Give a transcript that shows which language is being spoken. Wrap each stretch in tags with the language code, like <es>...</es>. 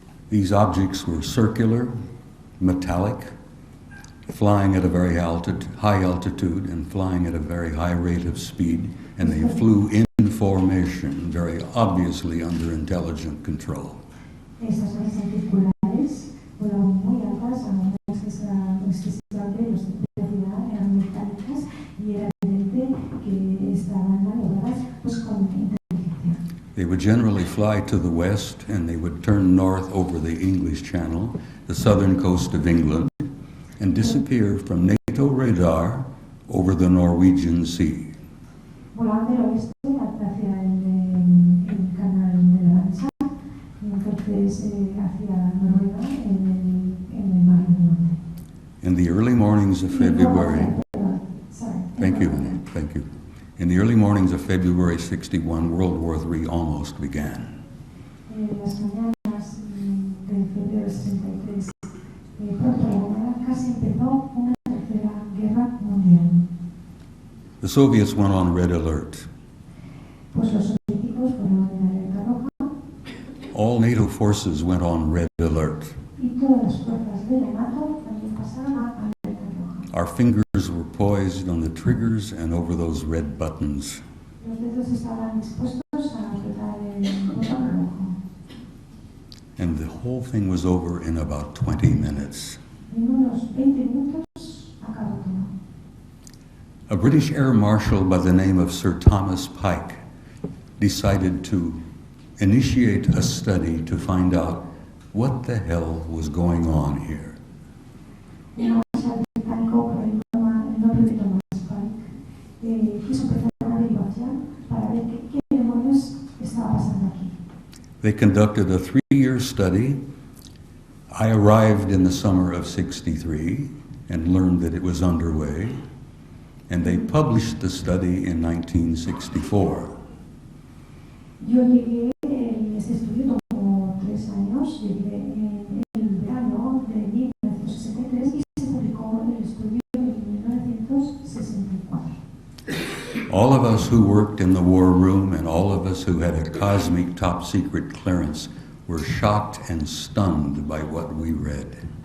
<en>These objects were circular, metallic, flying at a very high altitude and flying at a very high rate of speed, and they flew in formation, very obviously under intelligent control.</en> <es>Estas naves circulares volaban muy altas, a unas velocidades de velocidad eran mecánicas y era evidente que estaban maniobradas pues con inteligencia.</es> <en>They would generally fly to the west and they would turn north over the English Channel, the southern coast of England, and disappear from NATO radar over the Norwegian Sea.</en> <es>Volaban del oeste hacia el canal de la Mancha y entonces hacia Noruega en el mar del norte.</es> <en>In the early mornings of February, thank you, honey, thank you. In the early mornings of February 61, World War III almost began.</en> <es>En las mañanas de febrero 63, pronto la mañana casi empezó una tercera guerra mundial.</es> <en>The Soviets went on red alert.</en> <es>Pues los soviéticos fueron en alerta</es> <en>All NATO forces went on red alert.</en> <es>Y todas las fuerzas de la NATO también pasaron a alerta roja.</es> <en>Our fingers were poised on the triggers and over those red buttons.</en> <es>Los dedos estaban dispuestos a apretar el botón rojo.</es> <en>And the whole thing was over in about 20 minutes.</en> <es>En unos 20 minutos acabó todo.</es> <en>A British Air Marshal by the name of Sir Thomas Pike decided to initiate a study to find out what the hell was going on here.</en> <es>Un marshal británico por el nombre de Thomas Pike quiso empezar una averiguación para ver qué demonios estaba pasando aquí.</es> <en>They conducted a 3-year study. I arrived in the summer of '63 and learned that it was underway, and they published the study in 1964.</en> <es>Yo llegué, este estudio tomó 3 años, llegué en el verano de 1963 y se publicó el estudio en 1964.</es> <en>All of us who worked in the war room and all of us who had a cosmic top secret clearance were shocked and stunned by what we read.</en>